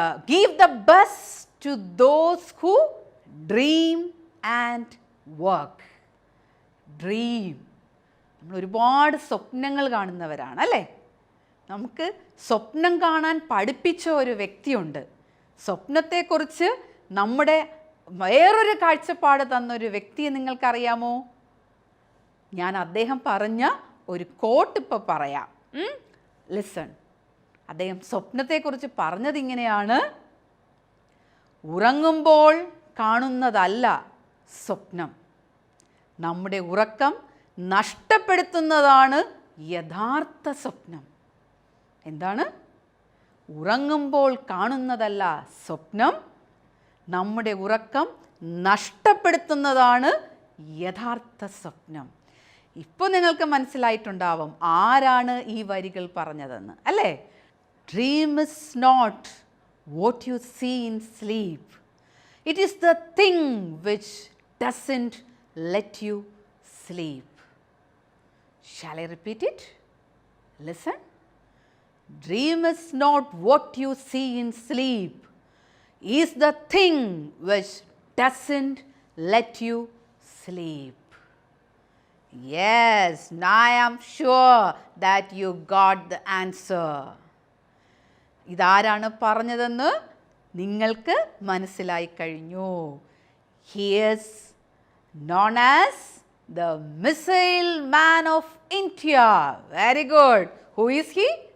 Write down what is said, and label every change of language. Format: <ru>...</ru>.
<en>Give the best to those who dream and work. Dream.</en> <ml>നമ്മൾ ഒരുപാട് സ്വപ്നങ്ങൾ കാണുന്നവരാണ് അല്ലേ? നമുക്ക് സ്വപ്നം കാണാൻ പഠിപ്പിച്ച ഒരു വ്യക്തിയുണ്ട്. സ്വപ്നത്തെക്കുറിച്ച് നമ്മുടെ വേറൊരു കാഴ്ചപ്പാട് തന്നൊരു വ്യക്തിയെ നിങ്ങൾക്കറിയാമോ? ഞാൻ അദ്ദേഹം പറഞ്ഞ ഒരു കോട്ട് ഇപ്പോൾ പറയാം. ലിസൺ. അദ്ദേഹം സ്വപ്നത്തെക്കുറിച്ച് പറഞ്ഞത് ഇങ്ങനെയാണ്: ഉറങ്ങുമ്പോൾ കാണുന്നതല്ല സ്വപ്നം, നമ്മുടെ ഉറക്കം നഷ്ടപ്പെടുത്തുന്നതാണ് യഥാർത്ഥ സ്വപ്നം. എന്താണ്? ഉറങ്ങുമ്പോൾ കാണുന്നതല്ല സ്വപ്നം, നമ്മുടെ ഉറക്കം നഷ്ടപ്പെടുത്തുന്നതാണ് യഥാർത്ഥ സ്വപ്നം. ഇപ്പോൾ നിങ്ങൾക്ക് മനസ്സിലായിട്ടുണ്ടാവും ആരാണ് ഈ വരികൾ പറഞ്ഞതെന്ന് അല്ലേ?</ml> <en>Dream is not what you see in sleep. It is the thing which doesn't let you sleep. Shall I repeat it? Listen. Dream is not what you see in sleep. It is the thing which doesn't let you sleep. Yes, now I am sure that you got the answer.</en> <ml>ഇതാരാണ് പറഞ്ഞതെന്ന് നിങ്ങൾക്ക് മനസ്സിലായി കഴിഞ്ഞു.</ml> <en>He is known as the Missile Man of India. Very good. Who is he?</en>